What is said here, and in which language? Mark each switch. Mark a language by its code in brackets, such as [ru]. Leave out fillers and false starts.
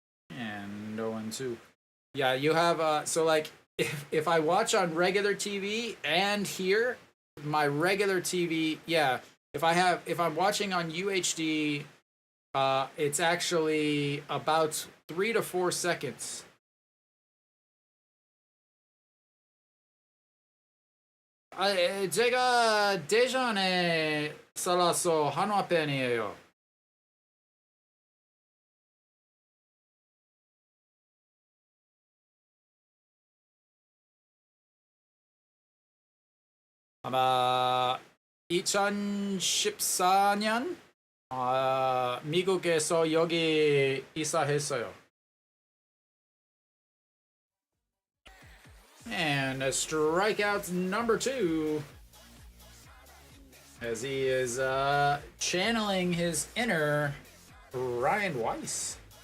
[en] And 0-2. Yeah, you have so like if I watch on regular TV and here, my regular TV, yeah, if I'm watching on UHD, it's actually about 3 to 4 seconds. [ko] 제가 대전에 살아서 한화 팬이에요. 아마 2014년 미국에서 여기 이사했어요. [en] And a strikeout number 2, as he is channeling his inner Ryan Weiss.